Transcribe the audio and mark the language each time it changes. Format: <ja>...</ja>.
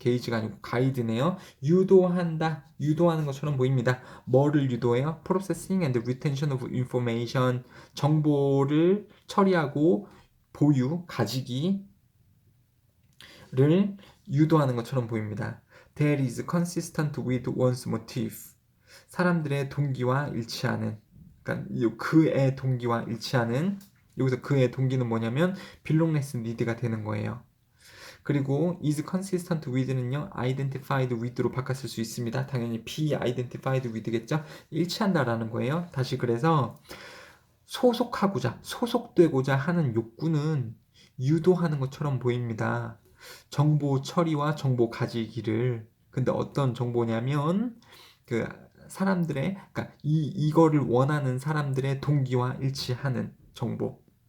<ko>gage가 아니고 guide네요. 유도한다, 유도하는 것처럼 보입니다. 뭐를 유도해요?</ko> <en>processing and retention of information,</en> <ko>정보를 처리하고 보유, 가지기를 유도하는 것처럼 보입니다.</ko> <en>That is consistent with one's motive.</en> <ko>사람들의 동기와 일치하는, 그러니까 그의 동기와 일치하는, 여기서 그의 동기는 뭐냐면 belongness need가 되는 거예요. 그리고 is consistent with는요 identified with로 바꿨을 수 있습니다. 당연히 be identified with겠죠. 일치한다라는 거예요. 다시 그래서 소속되고자 하는 욕구는 유도하는 것처럼 보입니다. 정보 처리와 정보 가지기를. 근데 어떤 정보냐면 그 사람들의, 그러니까 이거를 원하는 사람들의 동기와 일치하는 정보.</ko>